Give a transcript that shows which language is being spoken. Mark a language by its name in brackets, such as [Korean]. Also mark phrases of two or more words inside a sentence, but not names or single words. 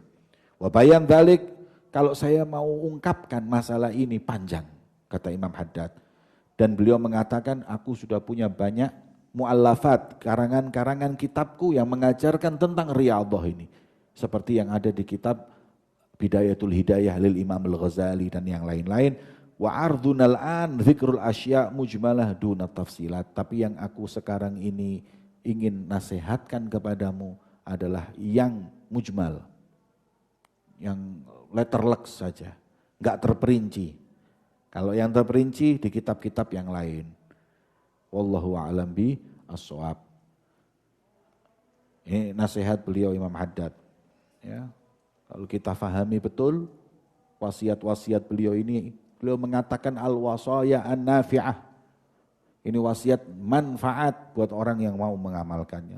[Arabic] وبيان ذلك, [Indonesian] kalau saya mau ungkapkan masalah ini panjang, kata Imam Haddad. Dan beliau mengatakan, aku sudah punya banyak mu'allafat, karangan-karangan kitabku yang mengajarkan tentang riyadhah ini. Seperti yang ada di kitab Bidayatul Hidayah lil Imam Al-Ghazali dan yang lain-lain. [Arabic] وغرضنا الآن ذكر الأشياء مجملة دون تفصيلات. [Indonesian] Tapi yang aku sekarang ini ingin nasihatkan kepadamu adalah yang mujmal. Yang letterlek saja, enggak terperinci. Kalau yang terperinci di kitab-kitab yang lain. [Arabic] والله أعلم بالصواب. [Indonesian] Ini nasihat beliau Imam Haddad. Ya, kalau kita fahami betul wasiat-wasiat beliau ini, beliau mengatakan [Arabic] الوصايا النافعة. [Indonesian] Ini wasiat manfaat buat orang yang mau mengamalkannya.